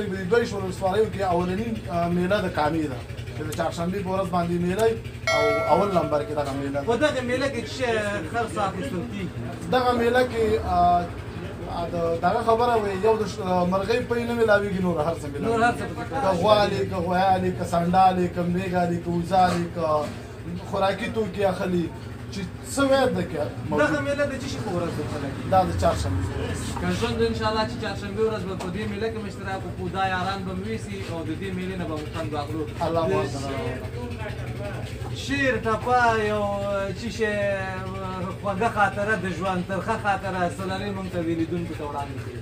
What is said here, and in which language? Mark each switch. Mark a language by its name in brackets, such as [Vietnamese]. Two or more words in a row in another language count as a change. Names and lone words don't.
[Pashto] په دې 22 ولسوالیو کې اولنی میله د کامې ده چې د چهارشنبې په ورځ باندې میله او اول نمبر کې دغه میله په دغه میله کې څه خرڅ اخیستل کېږي؟ دغه میله کې دغه خبره وي یو د مرغۍ پۍ نه میلاویږي، نور هر څه میلاویږي. که غوالې که غویالې که سنډالې که میږالې که وزالې که خوراکي توکي اخلي چې څه ویل ده کې دغه میله د څه شي په ورځ درته دا د چهارشنبې ورځ. که ژوند انشاءالله چې چهارشنبې ورځ به په دې میله کې اشتراک وکړو، دا یاران به مو ویسي او د دې میلې نه به مو خوند واخلو. الله مو شعر ټپه یو چې شی خوږه خاطره د ژوند ترخه خاطره سلانې موږ ته لیدونکو ته وړاندې کړي.